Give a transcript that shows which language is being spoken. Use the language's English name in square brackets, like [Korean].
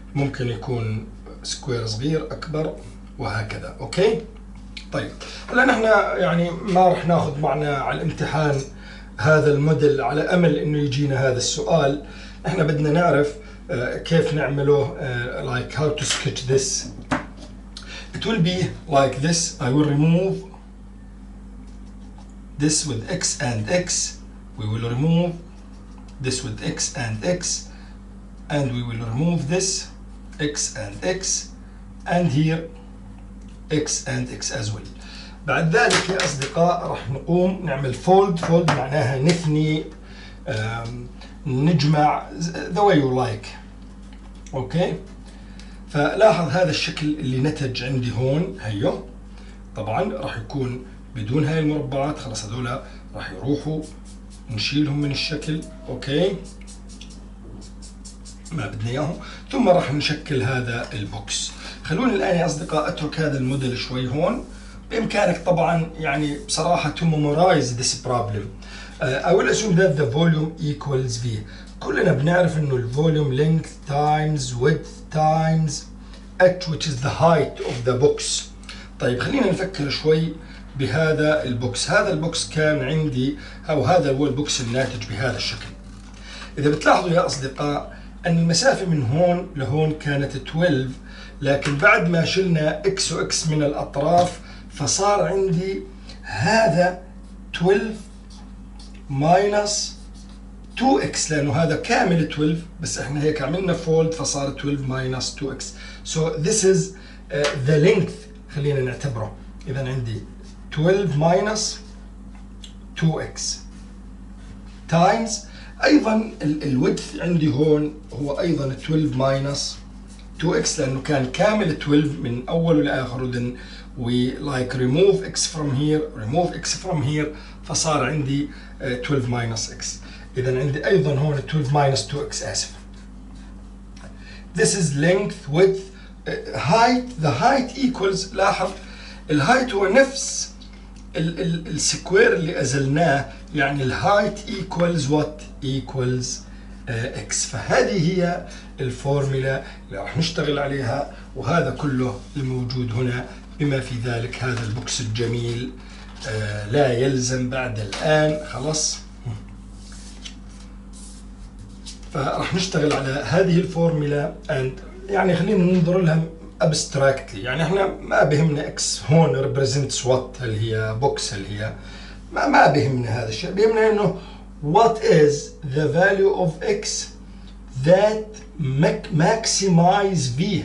[Arabic] ممكن يكون سكوير صغير أكبر وهكذا. أوكي طيب هلا نحن يعني ما راح ناخذ معنا على الامتحان هذا الموديل على أمل إنه يجينا هذا السؤال. نحن بدنا نعرف كيف نعمله [English] like how to sketch this. It will be like this. I will remove this with x and x. We will remove this with x and x, and we will remove this x and x, and here x and x as well. [Arabic] بعد ذلك يا أصدقاء راح نقوم نعمل fold معناها نثني، نجمع [English] the way you like. [Arabic] اوكي فلاحظ هذا الشكل اللي نتج عندي هون هيو. طبعا راح يكون بدون هاي المربعات، خلاص هذول راح يروحوا نشيلهم من الشكل. اوكي ما بدنا اياهم. ثم راح نشكل هذا البوكس. خلوني الان يا اصدقاء اترك هذا الموديل شوي هون بإمكانك طبعا يعني بصراحة [English] to memorize this problem. I will assume that the volume equals V. [Arabic] كلنا بنعرف إنه الفوليوم [English] length times width times h which is the height of the box. [Arabic] طيب خلينا نفكر شوي بهذا البوكس. هذا البوكس كان عندي، أو هذا هو البوكس الناتج بهذا الشكل. إذا بتلاحظوا يا أصدقاء أن المسافة من هون لهون كانت 12، لكن بعد ما شلنا x و x من الأطراف فصار عندي هذا 12 minus 2x، لأنه هذا كامل 12 بس احنا هيك عملنا فولد فصار 12 minus 2x. [English] So this is the length. [Arabic] خلينا نعتبره. إذا عندي 12 minus 2x times أيضا الويدث عندي هون هو أيضا 12 minus 2x لأنه كان كامل 12 من أوله لآخره. [English] Then we like remove x from here, remove x from here [Arabic] فصار عندي [English] 12 minus x. [Arabic] إذا عندي أيضا هون 12 minus 2x آسف. [English] This is length, width, height. The height equals، [Arabic] لاحظ الهايت هو نفس السكوير اللي أزلناه، يعني الهايت [English] equals what؟ equals x. [Arabic] فهذه هي الفورمولا اللي راح نشتغل عليها، وهذا كله الموجود هنا بما في ذلك هذا البوكس الجميل. لا يلزم بعد الآن خلاص. فراح نشتغل على هذه الفورمولا يعني خلينا ننظر لها abstractly. يعني احنا ما بهمنا اكس هون [English] represents what، [Arabic] هل هي بوكس، هل هي ما بهمنا هذا الشيء. بهمنا انه [English] what is the value of x that maximize v.